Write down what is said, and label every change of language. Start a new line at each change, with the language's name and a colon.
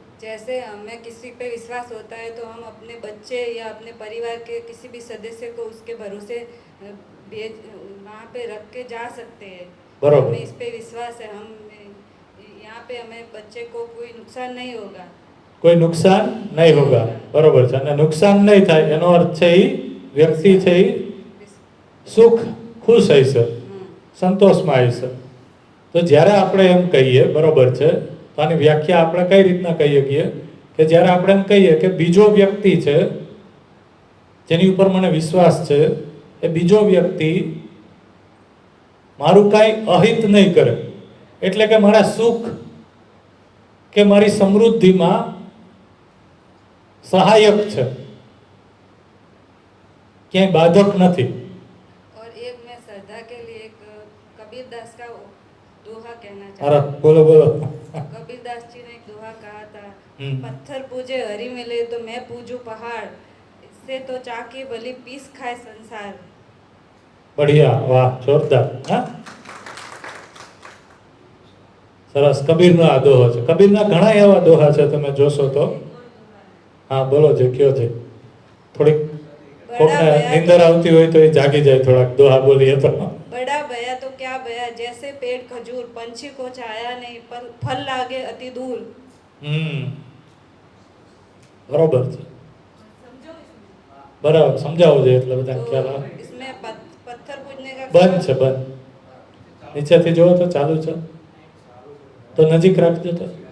Hindi: जैसे हमें किसी पे विश्वास होता है तो हम अपने बच्चे या अपने परिवार के किसी भी सदस्य को उसके भरोसे भेज वहाँ पे रख के जा सकते हैं. बराबर. हमें इस पे विश्वास है, हम यहाँ पे हमें बच्चे को कोई नुकसान नहीं होगा. કોઈ નુકસાન નહીં હોગા,
Gujarati: બરોબર છે. અને નુકસાન નહીં થાય એનો અર્થ છે એ વ્યક્તિ છે એ સુખ, ખુશ હશે, સંતોષમાં હશે. તો જ્યારે આપણે એમ કહીએ, બરોબર છે, તો આની વ્યાખ્યા આપણે કઈ રીતના કહીએ કે જ્યારે આપણે એમ કહીએ કે બીજો વ્યક્તિ છે જેની ઉપર મને વિશ્વાસ છે, એ બીજો વ્યક્તિ મારું કાંઈ અહિત નહીં કરે, એટલે કે મારા સુખ કે મારી સમૃદ્ધિમાં સહાયક છે, ક્યાંય બાધક નથી.
Hindi: और एक मैं श्रद्धा के लिए एक कबीर दास का दोहा कहना
Gujarati: અરે
Hindi: चाहती हूँ.
Gujarati: બોલો બોલો.
Hindi: कबीर दास जी ने एक दोहा कहा था, हम्म. पत्थर पूजे हरि मिले तो मैं पूजू पहाड़, इससे तो चाकी भली पीस खाए संसार.
Gujarati: બઢિયા, વાહ, જોરદાર. હા, સરસ. કબીરનો આ દોહો છે. કબીરના ઘણા એવા દોહા છે, તમે જોશો તો. હા, બોલો જે કયો છે. થોડીક કોકને નીંદર આવતી હોય તો એ જાગી જાય, થોડાક દોહા બોલીએ તો.
Hindi: बड़ा भया तो क्या भया, जैसे पेड़ खजूर, पंछी को छाया नहीं पर फल लागे अति दूर.
Gujarati: બરોબર છે, બરાબર. સમજાવવું જોઈએ એટલે બધાને
Hindi: तो
Gujarati: ખ્યાલ આવે.
Hindi: इसमें पत्थर पूजने का
Gujarati: બંધ છે, બંધ. નીચેથી જોવો તો ચાલુ છે, તો નજીક રાખજો.